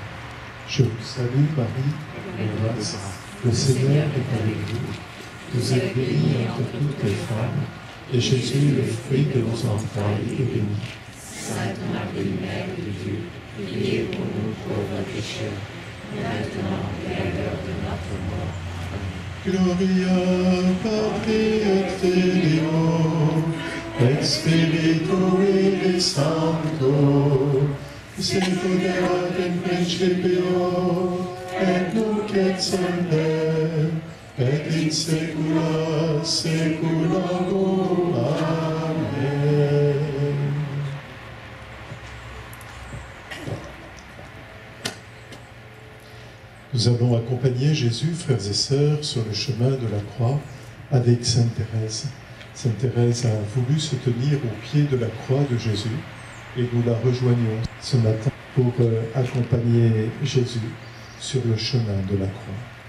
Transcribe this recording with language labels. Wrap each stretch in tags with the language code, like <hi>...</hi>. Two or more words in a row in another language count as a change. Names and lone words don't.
<fr>Je vous salue, Marie, pleine de grâce, le Seigneur est avec vous. Vous êtes bénie entre toutes les femmes, et Jésus, le fruit de vos entrailles, est béni. Sainte Marie, Mère de Dieu, priez pour nous pauvres pécheurs, maintenant et à l'heure de notre mort. Amen.</fr> <la>Gloria Patri et Filio, et Spiritui Sancto, seculorat in principio, et nunc et semper, et in saecula saeculorum. Amen.</la> <fr>Nous allons accompagner Jésus, frères et sœurs, sur le chemin de la croix avec Sainte Thérèse. Sainte Thérèse a voulu se tenir au pied de la croix de Jésus et nous la rejoignons ce matin pour accompagner Jésus sur le chemin de la croix.</fr>